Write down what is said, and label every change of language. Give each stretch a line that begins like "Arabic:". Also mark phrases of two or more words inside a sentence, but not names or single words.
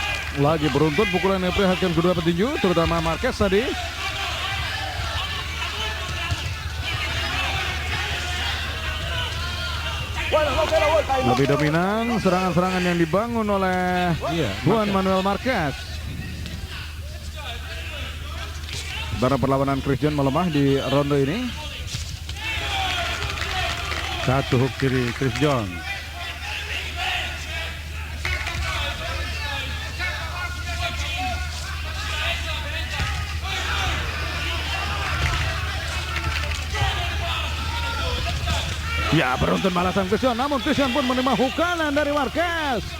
Indonesian: Lagi beruntun pukulan yang perhatian kedua petinju, terutama Marquez tadi.
Spanish: Bueno, no se la vuelta. ahí, no
Indonesian: Lebih
Spanish: se la vuelta.
Indonesian: dominan serangan-serangan yang dibangun oleh Juan Manuel Marquez. Sementara perlawanan Chris John melemah di ronde ini. Satu hook kiri Chris John. Ya, beruntun balasan Chris John, namun Chris John pun menerima hook kanan dari Marquez.